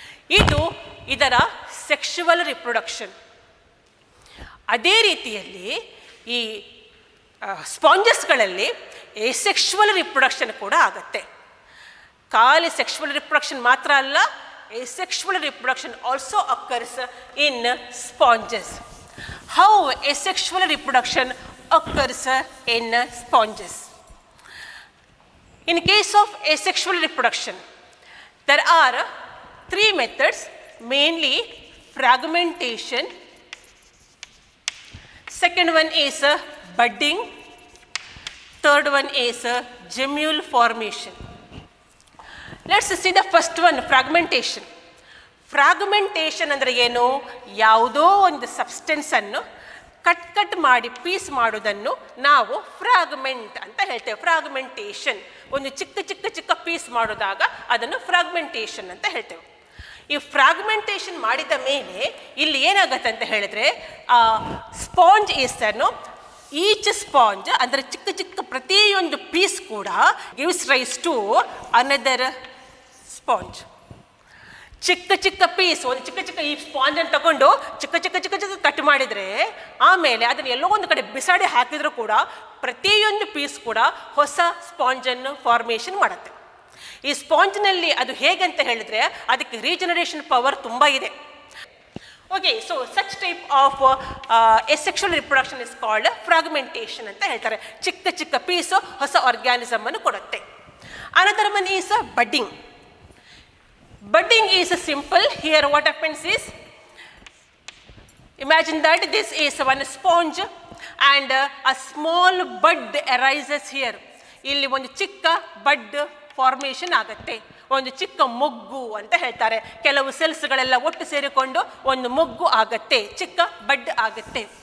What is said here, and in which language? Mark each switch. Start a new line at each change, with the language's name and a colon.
Kannada: ಇದು ಇದರ sexual reproduction. ಅದೇ ರೀತಿಯಲ್ಲಿ ಈ ಸ್ಪಾಂಜಸ್ಗಳಲ್ಲಿ ಎಸೆಕ್ಷುವಲ್ ರಿಪ್ರೊಡಕ್ಷನ್ ಕೂಡ ಆಗುತ್ತೆ. ಖಾಲಿ ಸೆಕ್ಷುವಲ್ ರಿಪ್ರೊಡಕ್ಷನ್ ಮಾತ್ರ ಅಲ್ಲ,
English: Asexual reproduction also occurs in sponges. How asexual reproduction occurs in sponges? In case of asexual reproduction, there are three methods, mainly fragmentation. Second one is budding. Third one is gemule formation. Let's see the first one, fragmentation.
Kannada: Fragmentation ಅಂದರೆ ಏನು? ಯಾವುದೋ ಒಂದು ಸಬ್ಸ್ಟೆನ್ಸನ್ನು cut ಮಾಡಿ piece ಮಾಡೋದನ್ನು ನಾವು fragment ಅಂತ ಹೇಳ್ತೇವೆ. Fragmentation, ಒಂದು ಚಿಕ್ಕ ಪೀಸ್ ಮಾಡೋದಾಗ ಅದನ್ನು ಫ್ರಾಗ್ಮೆಂಟೇಷನ್ ಅಂತ ಹೇಳ್ತೇವೆ. ಈ ಫ್ರಾಗ್ಮೆಂಟೇಷನ್ ಮಾಡಿದ ಮೇಲೆ ಇಲ್ಲಿ ಏನಾಗುತ್ತೆ ಅಂತ ಹೇಳಿದ್ರೆ, ಸ್ಪಾಂಜ್ ಈಸನ್ನು ಈಚ್ ಸ್ಪಾಂಜ್ ಅಂದರೆ ಚಿಕ್ಕ ಪ್ರತಿಯೊಂದು ಪೀಸ್ ಕೂಡ
English: Gives rise to another sponge.
Kannada: ಚಿಕ್ಕ ಪೀಸ್, ಒಂದು ಚಿಕ್ಕ ಈ ಸ್ಪಾಂಜನ್ನು ತಗೊಂಡು ಚಿಕ್ಕ ಕಟ್ ಮಾಡಿದರೆ ಆಮೇಲೆ ಅದನ್ನು ಎಲ್ಲೋ ಒಂದು ಕಡೆ ಬಿಸಾಡಿ ಹಾಕಿದರೂ ಕೂಡ ಪ್ರತಿಯೊಂದು ಪೀಸ್ ಕೂಡ ಹೊಸ ಸ್ಪಾಂಜನ್ನು ಫಾರ್ಮೇಷನ್ ಮಾಡುತ್ತೆ. ಈ ಸ್ಪಾಂಜ್ನಲ್ಲಿ ಅದು ಹೇಗಂತ ಹೇಳಿದ್ರೆ ಅದಕ್ಕೆ ರೀಜನರೇಷನ್ ಪವರ್ ತುಂಬ ಇದೆ.
English: okay, so such type of asexual reproduction is called fragmentation
Kannada: ಅಂತ ಹೇಳ್ತಾರೆ. ಚಿಕ್ಕ ಪೀಸು ಹೊಸ ಆರ್ಗ್ಯಾನಿಸಮ್ ಅನ್ನು ಕೊಡುತ್ತೆ.
English: Another one is budding. Budding is simple. Here what happens is, imagine that this is one sponge and a small bud arises here.
Kannada: ಇಲ್ಲಿ ಒಂದು ಚಿಕ್ಕ ಬಡ್ ಫಾರ್ಮೇಷನ್ ಆಗುತ್ತೆ, ಒಂದು ಚಿಕ್ಕ ಮೊಗ್ಗು ಅಂತ ಹೇಳ್ತಾರೆ. ಕೆಲವು ಸೆಲ್ಸ್ಗಳೆಲ್ಲ ಒಟ್ಟು ಸೇರಿಕೊಂಡು ಒಂದು ಮೊಗ್ಗು ಆಗುತ್ತೆ, ಚಿಕ್ಕ ಬಡ್ ಆಗುತ್ತೆ.